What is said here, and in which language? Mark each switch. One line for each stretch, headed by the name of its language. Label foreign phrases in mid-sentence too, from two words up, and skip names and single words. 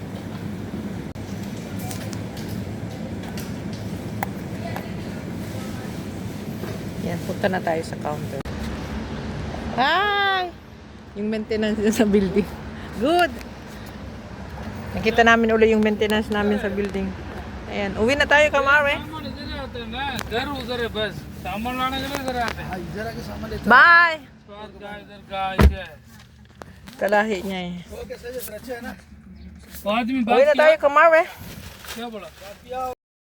Filipino: Yan, punta na tayo sa counter.
English: Hi!
Filipino: Yung maintenance sa building.
English: Good!
Filipino: Nakita namin ulit yung maintenance namin sa building. Ayan, uwi na tayo, Kamare.
Hindi: घर उधर है बस सामान लाने के लिए इधर आते हैं इधर आके सामान लेते
English: Bye!
Hindi: स्वाद का इधर का ऐसे है
Filipino: Kalahi niya eh.
Hindi: ओके सही है फिर अच्छा है ना आदमी
Filipino: Uwi na tayo, Kamare.
Hindi: क्या बोला